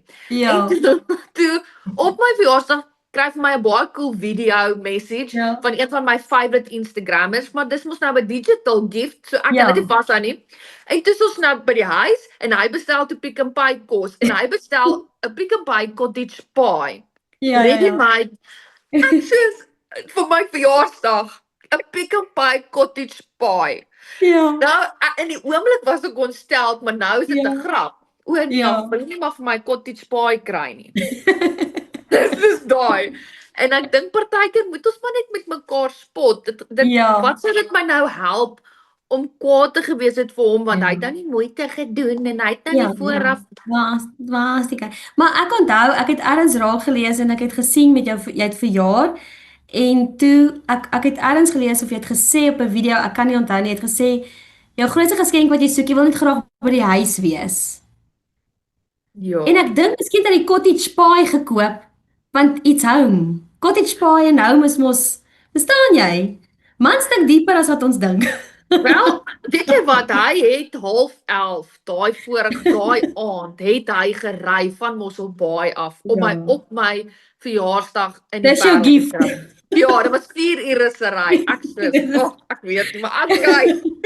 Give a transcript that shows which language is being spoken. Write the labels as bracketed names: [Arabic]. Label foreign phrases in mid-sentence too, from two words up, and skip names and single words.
[Afrikaans] En toe op my verjaarsdag kry vir my 'n baie cool [English] video message [Afrikaans] van een van my [English] favorite Instagrammers, [Afrikaans] maar dis mos nou 'n [English] digital gift, [Afrikaans] so ek kan dit nie vashou nie. En toe is ons nou by die huis en hy bestel toe Pick n Pay kos en hy bestel 'n Pick n Pay [English] cottage pie. Ready made. [Afrikaans] Ek sê vir my verjaarsdag 'n Pick n Pay [English] cottage pie. [Afrikaans] Nou in die oomblik was ek ontstel, maar nou is dit 'n grap. O nee, wil nie maar vir my [English] cottage pie [Afrikaans] kry nie. Dis daai. En ek dink partykeer moet ons maar net met mekaar spot. Wat sou dit my nou help om kwaad te gewees het vir hom want hy het nou nie moeite gedoen en hy het nou nie vooraf Maar ek onthou, ek het ergens raak gelees en ek het gesien met jou jy het verjaar en toe ek het ergens gelees of jy het gesê op 'n video, ek kan nie onthou nie, jy het gesê jou grootste geskenk wat jy soek, jy wil net graag by die huis wees. Ja. En ek dink miskien het hy [English] cottage pie [Afrikaans] gekoop want iets home. [English] Cottage pie [Afrikaans] en home is mos, verstaan jy? Mans dink dieper as wat ons dink. Wel, weet jy wat, hy het 10:30, daai aand, het hy gery van Mosselbaai af, op my verjaarsdag in die Dis jou gift. Ja, dit was 4 ure se ry, ek weet nie, maar okay.